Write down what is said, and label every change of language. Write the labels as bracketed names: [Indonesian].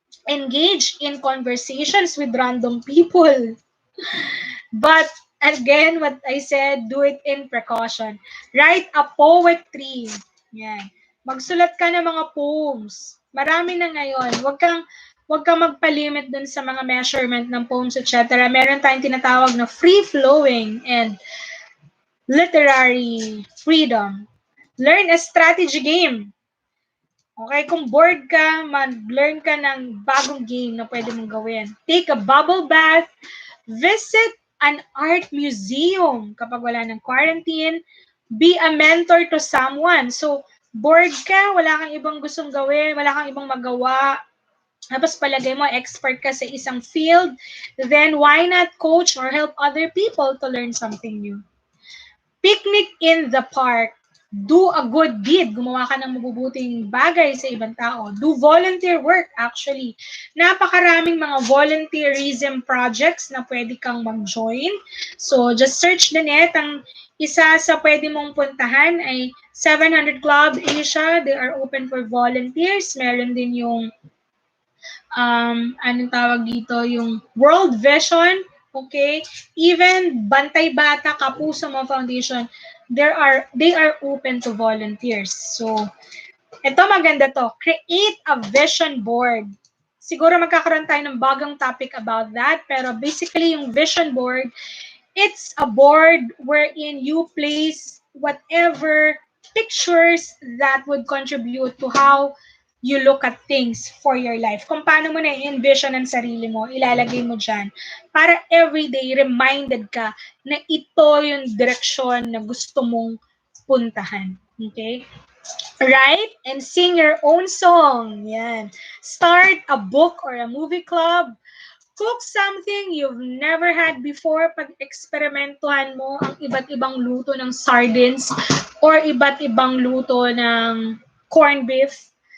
[English] Engage in conversations with random people. But again, what I said, do it in precaution. Write a poetry. Yan. [Filipino] Magsulat ka ng mga poems. Marami na ngayon. Huwag kang magpalimit dun sa mga measurement ng poems, etc. Meron tayong tinatawag na [English] free-flowing and literary freedom. Learn a strategy game. [Filipino] Okay, kung bored ka, mag-learn ka ng bagong game na pwede mong gawin. [English] Take a bubble bath. Visit an art museum [Filipino] kapag wala ng quarantine. [English] Be a mentor to someone. [Filipino] So, bored ka, wala kang ibang gustong gawin, wala kang ibang magawa, tapos palagay mo expert ka sa isang field, [English] then why not coach or help other people to learn something new? Picnic in the park. Do a good deed. [Filipino] Gumawa ka ng mabubuting bagay sa ibang tao. [English] Do volunteer work, actually. [Filipino] Napakaraming mga volunteerism projects na pwede kang mag-join. [English] So, just search the net. [Filipino] Ang isa sa pwede mong puntahan ay 700 Club Asia. [English] They are open for volunteers. [Filipino] Meron din yung anong tawag dito, yung World Vision, okay? [English] Even Bantay Bata, Kapuso Mo Foundation, they are open to volunteers. [Filipino] So, ito maganda to. [English] Create a vision board. [Filipino] Siguro magkakaroon tayo ng bagong topic about that, pero basically yung [English] vision board, it's a board wherein you place whatever pictures that would contribute to how you look at things for your life. [Filipino] Kung paano mo na-envision ang sarili mo, ilalagay mo dyan. Para everyday, reminded ka na ito yung direksyon na gusto mong puntahan. Okay? [English] Write and sing your own song. Yan. Start a book or a movie club. Cook something you've never had before. [Filipino] Pag-eksperimentuhan mo ang iba't ibang luto ng sardines or iba't ibang luto ng corned beef.